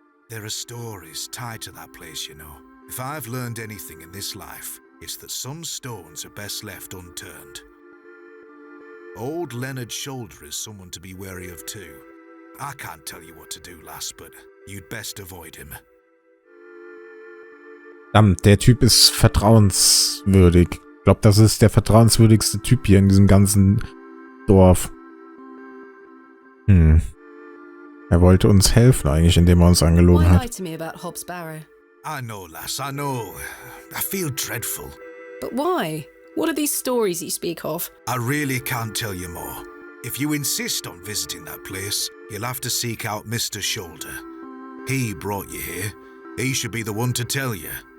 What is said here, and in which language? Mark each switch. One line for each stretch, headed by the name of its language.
English: There are stories tied to that place, you know. If I've learned anything in this life, it's that some stones are best left unturned. Old Leonard Shoulder is someone to be wary of too. I can't tell you what to do, lass, but you'd best avoid him.
German: Verdammt, der Typ ist vertrauenswürdig. Ich glaube, das ist der vertrauenswürdigste Typ hier in diesem ganzen Dorf. Er wollte uns helfen eigentlich, indem er uns angelogen
English: Why lie
German: hat.
English: to me about Hobb's Barrow? I know, lass, I know. I feel dreadful. But why? What are these stories you speak of? I really can't tell you more. If you insist on visiting that place, you'll have to seek out Mr. Shoulder. He brought you here. He should be the one to tell you.